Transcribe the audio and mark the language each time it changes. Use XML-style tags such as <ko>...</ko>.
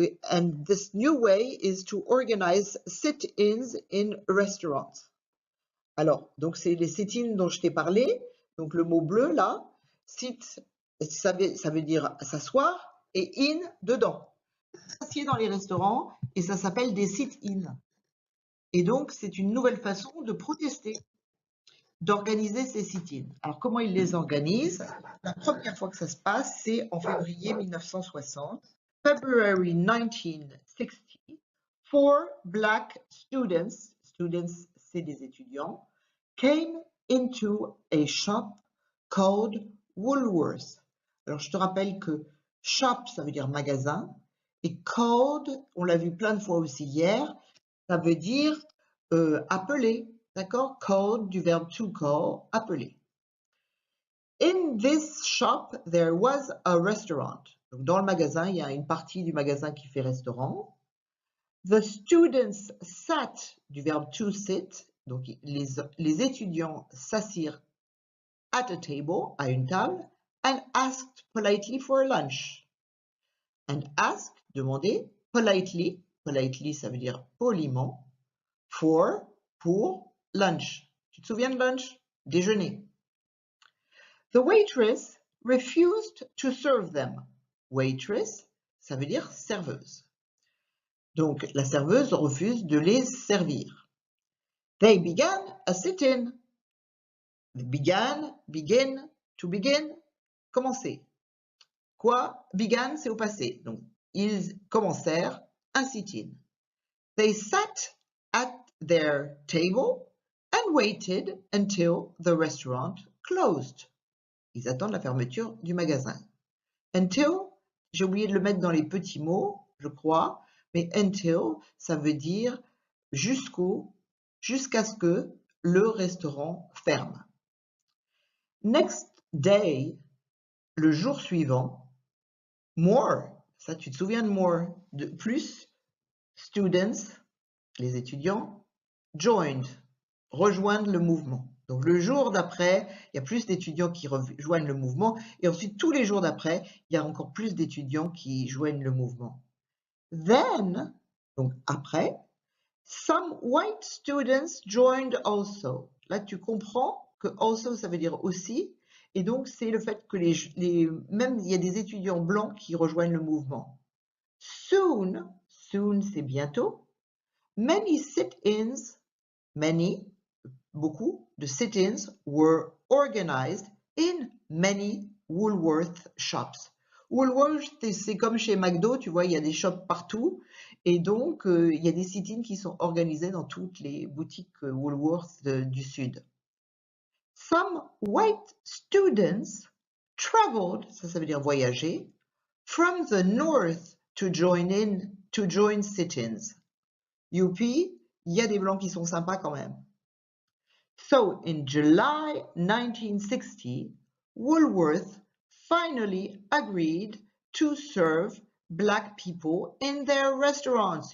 <en>And this new way is to organize sit-ins in restaurants.</en> <fr>Alors, donc c'est les sit-ins dont je t'ai parlé. Donc le mot bleu là, sit, ça veut dire s'asseoir et in dedans. S'assied dans les restaurants et ça s'appelle des sit-ins. Et donc c'est une nouvelle façon de protester. d'organiser ces sit-ins. Alors, comment il les organise? La première fois que ça se passe, c'est en février 1960.</fr> <en>February 1960, 4 black students,</en> <fr>c'est des étudiants,</fr> <en>came into a shop called Woolworth.</en> <fr>Alors, je te rappelle que shop, ça veut dire magasin, et called, on l'a vu plein de fois aussi hier, ça veut dire appeler, d'accord? Called, du verbe to call, appeler.</fr> <en>In this shop, there was a restaurant.</en> <fr>Donc, dans le magasin, il y a une partie du magasin qui fait restaurant.</fr> <en>The students sat,</en> <fr>du verbe</fr> <en>to sit.</en> <fr>Donc, les étudiants s'assirent</fr> <en>at a table,</en> <fr>à une table,</fr> <en>and asked politely for lunch. And ask,</en> <fr>demander, politely, politely ça veut dire poliment, for, pour, lunch. Tu te souviens de lunch? Déjeuner.</fr> <en>The waitress refused to serve them.</en> <fr>Waitress, ça veut dire serveuse. Donc, la serveuse refuse de les servir.</fr> <en>They began a sit-in. Began, begin, to begin, commencer.</en> <fr>Quoi? Began, c'est au passé. Donc, ils commencèrent un sit-in.</fr> <en>They sat at their table and waited until the restaurant closed.</en> <fr>Ils attendent la fermeture du magasin. Until, j'ai oublié de le mettre dans les petits mots, je crois, mais until, ça veut dire jusqu'à ce que le restaurant ferme.</fr> <en>Next day,</en> <fr>le jour suivant, more, ça tu te souviens de more, de plus, students, les étudiants, joined, rejoindre le mouvement. Donc le jour d'après, il y a plus d'étudiants qui rejoignent le mouvement et ensuite tous les jours d'après, il y a encore plus d'étudiants qui joignent le mouvement.</fr> <en>Then,</en> <fr>donc après,</fr> <en>some white students joined also.</en> <fr>Là, tu comprends que also, ça veut dire aussi. Et donc, c'est le fait que même il y a des étudiants blancs qui rejoignent le mouvement. Soon, soon, c'est bientôt.</fr> <en>Many sit-ins, many,</en> <fr>beaucoup de</fr> <en>sit-ins were organized in many Woolworth shops.</en> <fr>Woolworth, c'est comme chez McDo, tu vois, il y a des shops partout. Et donc, il y a des sit-ins qui sont organisés dans toutes les boutiques Woolworth du Sud.</fr> <en>Some white students traveled,</en> <fr>ça veut dire voyager,</fr> <en>from the north to join sit-ins.</en> <fr>Youpi, il y a des blancs qui sont sympas quand même.</fr> <en>So, in July 1960, Woolworth finally agreed to serve black people in their restaurants.</en>